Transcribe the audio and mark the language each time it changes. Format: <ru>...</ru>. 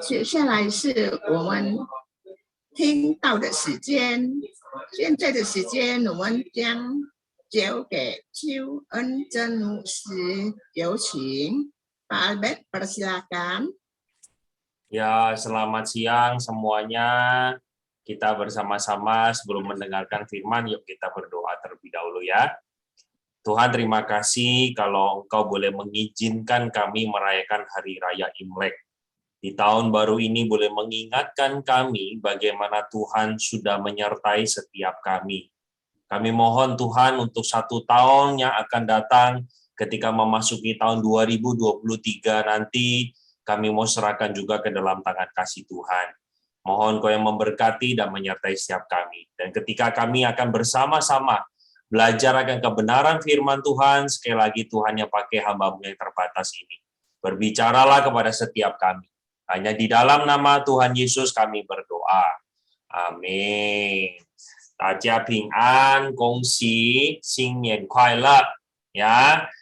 <zh>接下来是我们听到的时间，现在的时间我们将交给邱恩珍牧师，有请</zh> <id>Pak Albert, persilakan. Ya, selamat siang semuanya. Kita bersama-sama sebelum mendengarkan firman, yuk kita berdoa terlebih dahulu ya. Tuhan, terima kasih kalau Engkau boleh mengizinkan kami merayakan Hari Raya Imlek. Di tahun baru ini boleh mengingatkan kami bagaimana Tuhan sudah menyertai setiap kami. Kami mohon Tuhan untuk 1 tahun yang akan datang ketika memasuki tahun 2023 nanti, kami mau serahkan juga ke dalam tangan kasih Tuhan. Mohon Kau yang memberkati dan menyertai setiap kami. Dan ketika kami akan bersama-sama belajar akan kebenaran firman Tuhan, sekali lagi Tuhan yang pakai hamba-Mu yang terbatas ini. Berbicaralah kepada setiap kami. Hanya di dalam nama Tuhan Yesus kami berdoa. Amin.</id> <zh>大家平安，恭喜新年快乐 ya.</zh>